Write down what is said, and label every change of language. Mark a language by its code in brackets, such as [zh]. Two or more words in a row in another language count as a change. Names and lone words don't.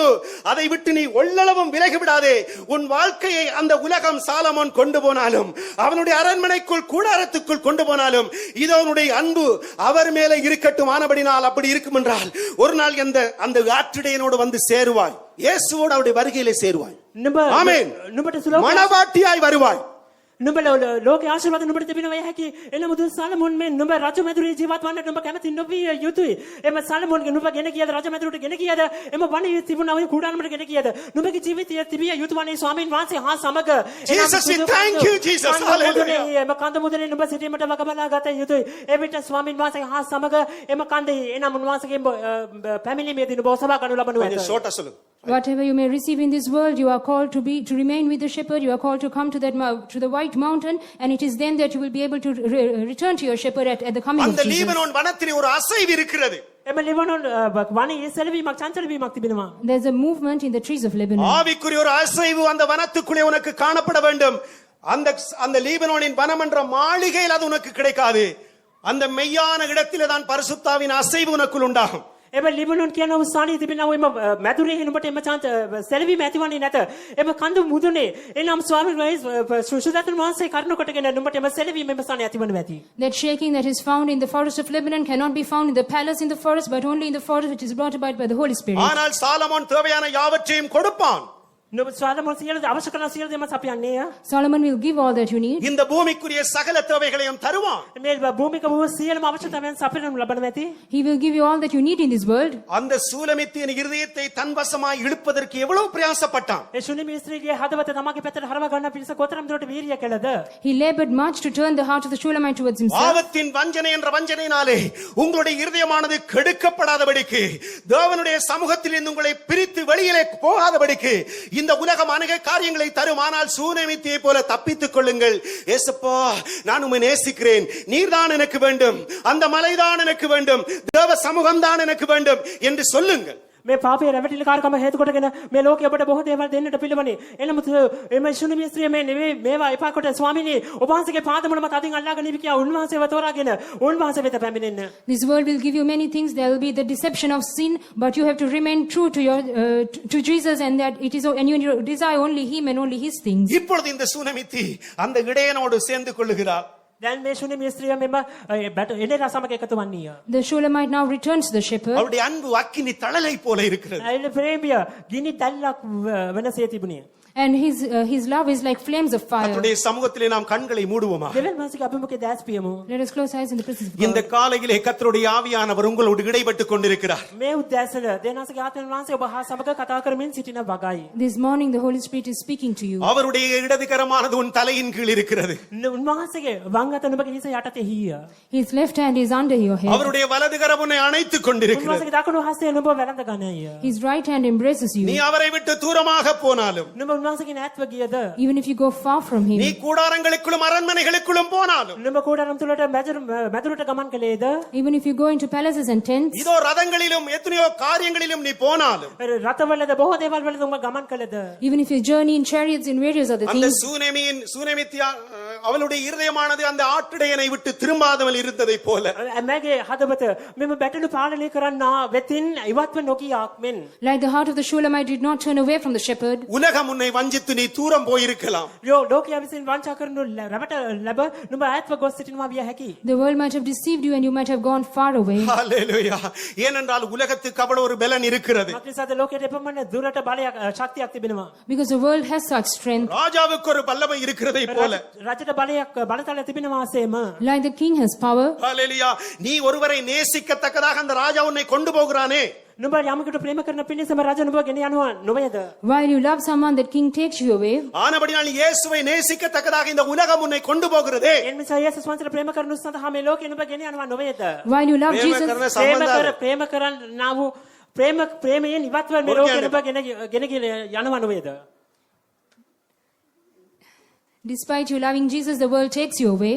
[ta] அதை விட்டு நீ ஒள்ளளவும் விலகி விடாதே. உன் வாழ்க்கையை அந்த உலகம் சாலமோன் கொண்டு போனாலும், அவனுடைய அரண்மனைக்குள் கூடாரத்துக்குள் கொண்டு போனாலும், இது அவனுடைய அன்பு அவர் மேலே இருக்கட்டும். ஆனபடினால் அப்படி இருக்கும் என்றால் ஒரு நாள் அந்த ஆற்றிடையனோடு வந்து சேருவாய். இயேசுவோடு அவருடைய வருகையிலே சேருவாய். ஆமென். [si] නුඹට සුලෝක [ta] மனவாட்டியாய் வருவாய். [si] නුඹ ලෝක ආශිර්වාද නුඹට තිබෙනවා යැයි එනමුදු සාලමෝන් මෙන් නුඹ රජ මැදුරේ ජීවත් වන්නට නුඹ කැමති නොවිය යුතුයි. එම සාලමෝන්ගේ නුඹ ගෙන ගියද රජ මැදුරට ගෙන ගියද එම වනයේ තිබුණා වූ කුඩාරමට ගෙන ගියද නුඹගේ ජීවිතය තිබිය යුතු වනේ ස්වාමීන් වහන්සේ හා සමග. [en] Jesus, we thank you, Jesus. Hallelujah. [si] එම කන්ද මුදුනේ නුඹ සිටීමට වග බලා ගත යුතුයි. එවිට ස්වාමීන් වහන්සේ හා සමග එම කන්දේ එනම් උන්වහන්සේගේ පැමිණීමේදී නුඹ ඔසවා ගනු ලබනු ඇත. [ta] கொஞ்சம் ஷார்ட்டா சொல்லுங்க. [en] Whatever you may receive in this world, you are called to remain with the shepherd. You are called to come to the white mountain, and it is then that you will be able to return to your shepherd at the coming of [ta] அந்த [en] Jesus. [ta] லீபனோன் வனத்திலே ஒரு அசைவு இருக்கிறது. [si] එම ලිබනෝන් වනයේ සැලවීමක් චංචලවීමක් තිබෙනවා. [en] There's a movement in the trees of Lebanon. [ta] ஆவிக்குரிய ஒரு அசைவு அந்த வனத்துக்குள்ளே உனக்கு காணப்பட வேண்டும். அந்த லீபனோனின் வனம் என்ற மாளிகையில் அது உனக்கு கிடைக்காது. அந்த மெய்யான இடத்திலே தான் பரிசுத்தாவின் அசைவு உனக்குள் உண்டாகும். [si] එම ලිබනෝන් කියන ස්ථානයේ තිබෙනා වූ එම මැදුරේ නුඹට එම සැලවීම ඇතිවන්නේ නැත. එම කඳු මුදුනේ එනම් ස්වාමීන් වහන්සේ සුසුදතුන් වහන්සේ කරුණ කොටගෙන නුඹට එම සැලවීම එම ස්ථානයේ ඇතිවනු ඇති. [en] That shaking that is found in the forest of Lebanon cannot be found in the palace in the forest, but only in the forest which is brought about by the Holy Spirit. [ta] ஆனால் சாலமோன் தேவையான யாவற்றையும் கொடுப்பான். [si] නුඹ සාලමෝන් සියලු අවශ්‍ය කරන සියලු දේම සපයන්නේය. [en] Solomon will give all that you need. [ta] இந்த பூமிக்குரிய சகல தேவைகளையும் தருவான். [si] මේ භූමික වූ සියලුම අවශ්‍යතාවයන් සපයනු ලබනු ඇති. [en] He will give you all that you need in this world. [ta] அந்த சூலமித்தின் இருதயத்தை தன்வசமாய் இழுப்பதற்கு எவ்வளவு பிரயாசப்பட்டான். [si] ඒ ශුනිමි ස්ත්‍රීගේ හදවත තමගේ පැත්තට හරව ගන්න පිණිස කොතරම් දුරට වීරිය කළද? [en] He labored much to turn the heart of the Shulamite towards himself. [ta] பாவத்தின் வஞ்சனை என்ற வஞ்சனையினாலே உங்களுடைய இருதயமானது கெடுக்கப்படாதபடிக்கு, தேவனுடைய சமூகத்திலிருந்து உங்களை பிரித்து வெளியிலே போகாதபடிக்கு இந்த உலகம் அநேக காரியங்களை தரும், ஆனால் சூனமித்தியை போல தப்பித்துக் கொள்ளுங்கள். ஏசப்பா, நான் உம்மை நேசிக்கிறேன், நீர்தான் எனக்கு வேண்டும், அந்த மலைதான் எனக்கு வேண்டும், தேவ சமூகம் தான் எனக்கு வேண்டும் என்று சொல்லுங்கள். [si] මේ පාපයේ රැවටිලි කාර්කම හේතු කොටගෙන මේ ලෝකයේ අපට බොහෝ දේවල් දෙන්නට පිළිවනේ. එනමුත් මේ ශුන්‍ය ස්ත්‍රිය මේ නෙවෙයි මේවා එපා කොට ස්වාමීනි ඔබ වහන්සේගේ පාදමුල මත අදින් අල්ලාගෙන ඉවි කියා උන්වහන්සේව තෝරාගෙන උන්වහන්සේ වෙත පැමිණෙන්න. [en] This world will give you many things. There will be the deception of sin, but you have to remain true to your to Jesus, and that it is, and you desire only Him and only His things. [ta] இப்பொழுது இந்த சூனமித்தி அந்த இடையனோடு சேர்ந்து கொள்ளுகிறார். [si] දැන් මේ ශුන්‍ය ස්ත්‍රිය මෙම එදෙනා සමග එකතු වන්නේය. [en] The Shulamite now returns to the shepherd. [ta] அவருடைய அன்பு அக்கினி தழலை போல இருக்கிறது. [si] ඇයි ප්‍රේමිය ගිනි දැල්ලක් වෙනසේ තිබුණේ. [en] And his love is like flames of fire. [ta] கர்த்தருடைய சமூகத்திலே நாம் கண்களை மூடுவோமா? [si] දෙවියන් වහන්සේගේ අභිමුඛයේ දැස් පියමු. [en] Let us close eyes in the presence of [ta] இந்த [en] God. [ta] காலையிலே கர்த்தருடைய ஆவியானவர் உங்களோடு இடைப்பட்டுக் கொண்டிருக்கிறார். [si] මේ උද්දෑසන දෙවියන්ගේ ආත්මයන් වහන්සේ ඔබ හා සමග කතා කරමින් සිටින වගයි. [en] This morning the Holy Spirit is speaking to you. [ta] அவருடைய இடதுகரமானது உன் தலையின் கீழ் இருக்கிறது. [si] උන්වහන්සේගේ වම් අත නුඹගේ හිස යටතේ හිය. [en] His left hand is under your head. [ta] அவருடைய வலதுகரம் உன்னை அணைத்துக் கொண்டிருக்கிறது. [si] උන්වහන්සේගේ දකුණු හස්තය නුඹ වැළඳ ගන්නය. [en] His right hand embraces [ta] நீ [en] you. [ta] அவரை விட்டு தூரமாக போனாலும், [si] නුඹ උන්වහන්සේගේ ඈත්ව ගියද [en] Even if you go far from [ta] நீ [en] Him. [ta] கூடாரங்களுக்குள்ளும் அரண்மனைகளுக்குள்ளும் போனாலும், [si] නුඹ කෝඩරම් තුලට මැදුරට ගමන් කළේද [en] Even if you go into palaces and tents. [ta] இதோ ரதங்களிலும் எத்தனையோ காரியங்களிலும் நீ போனாலும், [si] රතවලද බොහෝ දේවල් වලද උඹ ගමන් කළද [en] Even if you journey in chariots in various other [ta] அந்த [en] things. [ta] சூனமித்தியா அவளுடைய இருதயமானது அந்த ஆட்டுடையனை விட்டு திரும்பாதவள் இருந்ததை போல [si] මගේ හදවත මෙම බැටළු පාලනය කරන්නා වෙතින් ඉවත්ව නොකියාක් මෙන් [en] Like the heart of the Shulamite did not turn away from the shepherd. [ta] உலகம் உன்னை வஞ்சித்து நீ தூரம் போயிருக்கலாம். [si] ලෝකයා විසින් වංචා කරනු රැවට ලැබ නුඹ ඈත්ව ගොස් සිටිනවා විය හැකි. [en] The world might have deceived you and you might have gone far away. [ta] ஹல்லேலூயா. ஏனென்றால் உலகத்துக்கு அவ்வளவு ஒரு பலன் இருக்கிறது. [si] මක්නිසාද ලෝකයට එපමණ දුරට බලයක් ශක්තියක් තිබෙනවා. [en] Because the world has such strength. [ta] ராஜாவுக்கு ஒரு வல்லமை இருக்கிறதை போல [si] රජට බලයක් බලතල තිබෙනවා ආසේම. [en] Like the king has power. [ta] ஹல்லேலூயா. நீ ஒருவரை நேசிக்கத்தக்கதாக அந்த ராஜா உன்னை கொண்டு போகிறானே, [si] නුඹ යමකට ප්‍රේම කරන පිණිසම රජ නුඹ ගෙන යනවා නොවේද? [en] While you love someone, that king takes you away. [ta] ஆனபடியால் இயேசுவை நேசிக்கத்தக்கதாக இந்த உலகம் உன்னை கொண்டு போகிறதே. [si] එනිසා යේසුස් වහන්සේට ප්‍රේම කරනු සඳහා මේ ලෝකේ නුඹ ගෙන යනවා නොවේද? [en] While you love [si] ප්‍රේම [en] Jesus. [si] කරන සම්බන්ධය. ප්‍රේම කරන්නා වූ ප්‍රේමයෙන් ඉවත්ව මේ ලෝකේ නුඹ ගෙන යනවා නොවේද? [en] Despite you loving Jesus, the world takes you away.